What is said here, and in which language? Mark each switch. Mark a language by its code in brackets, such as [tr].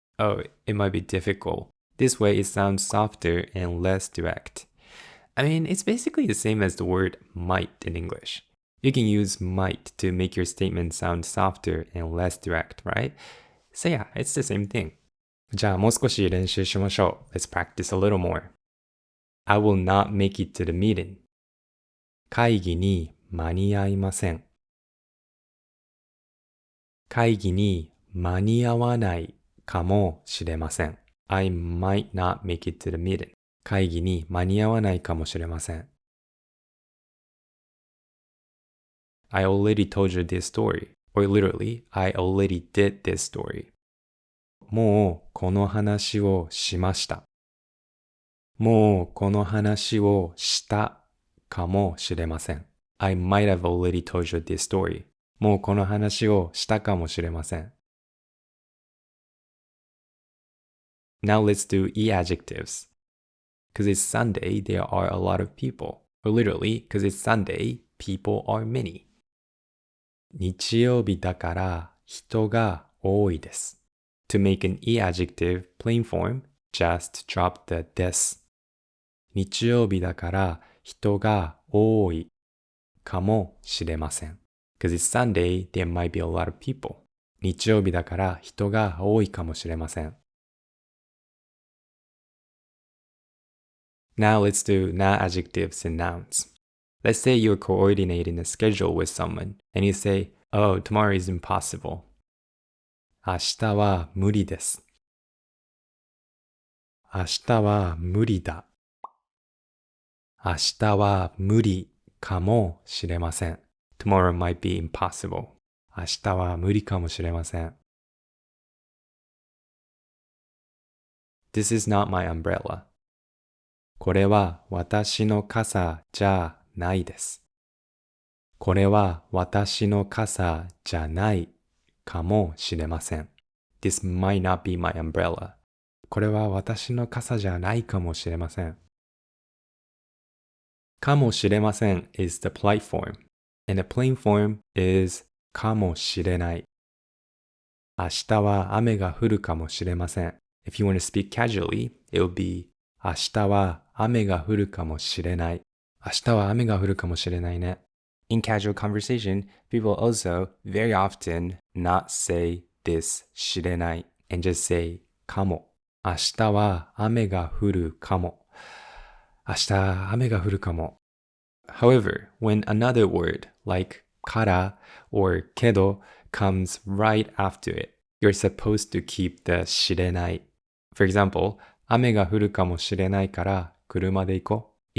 [en] Oh, it might be difficult. This way it sounds softer and less direct. I mean, it's basically the same as the word might in English. You can use might to make your statement sound softer and less direct, right? So yeah, it's the same thing. [ja] じゃあもう少し練習しましょう. [en] Let's practice a little more. I will not make it to the meeting. [ja] 会議に間に合いません。会議に間に合わないかもしれません。 [en] I might not make it to the meeting. [ja] 会議に間に合わないかもしれません。 [en] I already told you this story. Or literally, I already did this story. [ja] もうこの話をしました。もうこの話をしたかもしれません。 [en] I might have already told you this story. [ja] もうこの話をしたかもしれません。 [en] Now let's do e-adjectives. Because it's Sunday, there are a lot of people. Or literally, because it's Sunday, people are many. [ja] 日曜日だから人が多いです。 [en] To make an e-adjective plain form, just drop the です。 [ja] 日曜日だから人が多いかもしれません。 [en] Because it's Sunday, there might be a lot of people. [ja] 日曜日だから人が多いかもしれません。 [en] Now let's do not adjectives and nouns. Let's say you're coordinating a schedule with someone and you say, oh, tomorrow is impossible. [ja] 明日は無理です。明日は無理だ。明日は無理かもしれません。 [en] Tomorrow might be impossible. [ja] 明日は無理かもしれません。 [en] This is not my umbrella. [ja] これは私の傘じゃないです。これは私の傘じゃないかもしれません。 [en] This might not be my umbrella. [ja] これは私の傘じゃないかもしれません。 [en] かもしれません is the polite form, and the plain form is かもしれない。 [ja] 明日は雨が降るかもしれません。 [en] If you want to speak casually, it will be [ja] 明日は雨が降るかもしれない。明日は雨が降るかもしれないね。 [en] In casual conversation, people also very often not say this 知れない and just say かも。 [ja] 明日は雨が降るかも。明日雨が降るかも。 [en] However, when another word like から or けど comes right after it, you're supposed to keep the 知れない。 For example, [ja] 雨が降るかもしれないから車で行こう。